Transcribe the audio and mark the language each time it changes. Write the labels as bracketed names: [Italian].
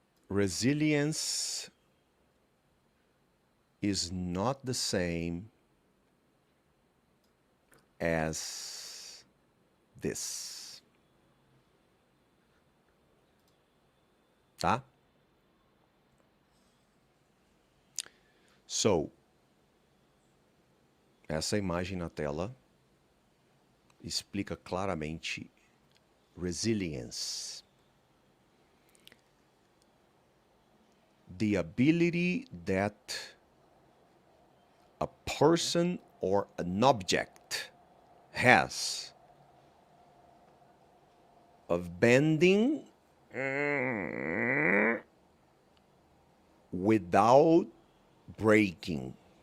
[English] resilience is not the same as this, tá? [Portuguese] So, essa imagem na tela explica claramente resilience. [English] The ability that a person or an object has of bending without breaking.